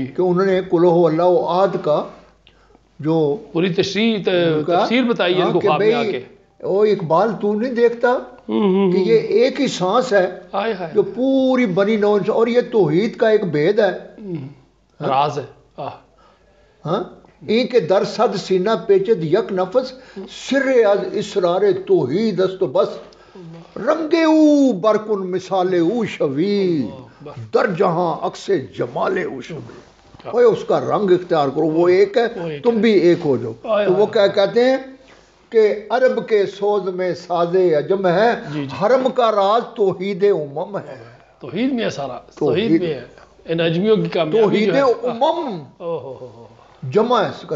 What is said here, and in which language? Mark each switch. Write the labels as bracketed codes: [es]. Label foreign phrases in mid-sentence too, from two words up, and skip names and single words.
[ur] کہ انہوں نے [ar] قل هو اللہ احد [ur] کا جو پوری تفسیر بتائی ان کو خواب میں آ کے۔ او اقبال تو نہیں دیکھتا کہ یہ ایک ہی سانس ہے ہائے ہائے، جو پوری بنی نوع اور یہ توحید کا ایک بھید ہے، راز ہے۔ [fa] ہاں این کے در صد سینہ پیچد یک نفس سر از اسرار توحید است و بس رنگ او برکن مثال او شوی در جہاں عکس جمال او شوی۔ [ur] اوے اس کا رنگ اختیار کرو، وہ ایک ہے، تم بھی ایک ہو جو۔ تو وہ کیا کہتے ہیں کہ عرب کے سوز میں ساز عجم ہے، حرم کا راز توحید امم ہے۔ توحید میں ہے سارا، توحید میں ہے ان اجمیوں کی کامیابی جو ہے۔ توحید امم جمع ہے اس کا،